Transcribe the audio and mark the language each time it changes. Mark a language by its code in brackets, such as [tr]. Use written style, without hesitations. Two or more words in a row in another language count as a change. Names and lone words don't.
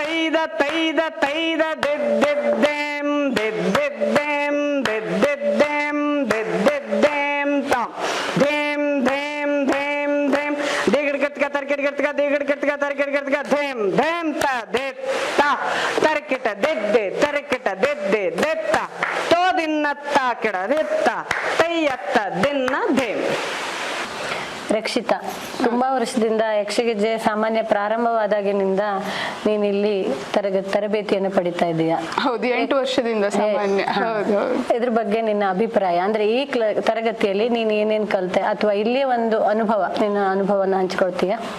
[kn] ದಿದ್ದೇಂ ದಿದ್ದೇಂ ದಿದ್ದೇಂ ದಿದ್ದೇಂ ತಾಂ ಧೇಮ್ ಧೇಮ್ ಧೇಮ್ ಧೇಮ್ ದಿಗಡ್ ಕಿರ್ತಗ ತರ್ಕ ತರಿಕಿಟ್ಗ ದಿಗಿಡ್ಕಿಟ್ಗ ತರಿಕಿಟ್ಗ ಧೇಮ್ ಧೇಮ್ ತ ದೇ ತ ತರಿಕಿಟ ದೆದ್ದೆ ತರಿಕಿಟ ದೆದ್ದೆ ದೆತ್ತ ತೋ ದಿನ್ನತ್ತ ಕಿಡ ದೆತ್ತ ತೈಯತ್ತ ದಿನ್ನ ಧೇಮ್. ರಕ್ಷಿತಾ, ತುಂಬಾ ವರ್ಷದಿಂದ ಯಕ್ಷಗೆಜ್ಜೆ ಸಾಮಾನ್ಯ ಪ್ರಾರಂಭವಾದಾಗಿನಿಂದ ನೀನ್ ಇಲ್ಲಿ ತರಬೇತಿಯನ್ನು ಪಡಿತಾ ಇದೀಯಾ? ಹೌದು, 8 ವರ್ಷದಿಂದ ಸಾಮಾನ್ಯ. ಹೌದು. ಇದ್ರ ಬಗ್ಗೆ ನಿನ್ನ ಅಭಿಪ್ರಾಯ ಅಂದ್ರೆ ಈ ತರಗತಿಯಲ್ಲಿ ನೀನ್ ಏನೇನ್ ಕಲ್ತೆ ಅಥವಾ ಇಲ್ಲಿ ಒಂದು ನಿನ್ನ ಅನುಭವನ ಹಂಚ್ಕೊಳ್ತೀಯಾ?